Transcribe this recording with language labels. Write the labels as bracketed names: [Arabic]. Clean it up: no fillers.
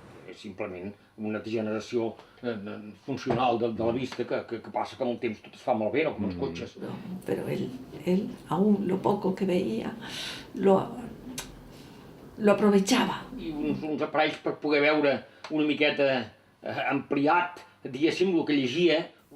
[Catalan] És simplement una degeneració funcional de la vista que passa que amb el temps tot es fa malbé, no com els cotxes. [Spanish] Pero él, aún lo poco que veía, lo aprovechaba. [Catalan] I uns aparells per poder veure una miqueta ampliat, diguéssim, el que llegia.